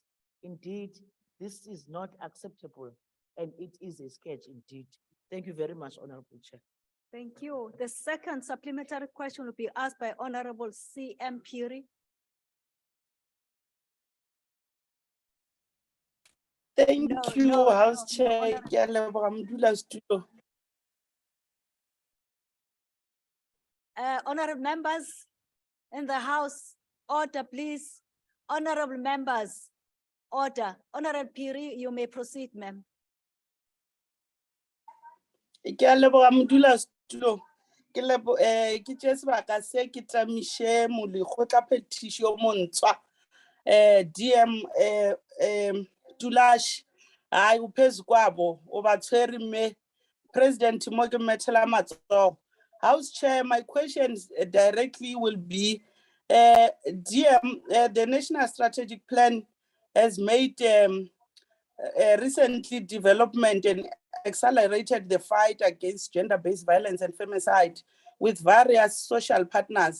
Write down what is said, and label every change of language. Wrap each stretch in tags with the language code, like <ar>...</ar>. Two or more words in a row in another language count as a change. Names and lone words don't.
<en>Indeed, this is not acceptable, and it is a sketch indeed. Thank you very much, Honorable Chair. Thank you. The second supplementary question will be asked by Honorable C.M. Piri. Thank No, you, no, House no, no, Chair. Honorable-</en> <tn>Ke a leboga modulasetulo.</tn> <en>Honorable members in the House, order, please. Honorable members, order. Honorable Piri, you may proceed, ma'am.</en> <tn>Ke a leboga modulasetulo. Ke tšea sebaka se ke tamiše molekgotla phetiši yo montshwa. DM Tulash, ai o phezu kwabo, o ba tshwere mme President mo ke mmethela matsogo.</tn> <en>House Chair, my questions directly will be, DM, the National Strategic Plan has made recently development and accelerated the fight against gender-based violence and femicide with various social partners.</en>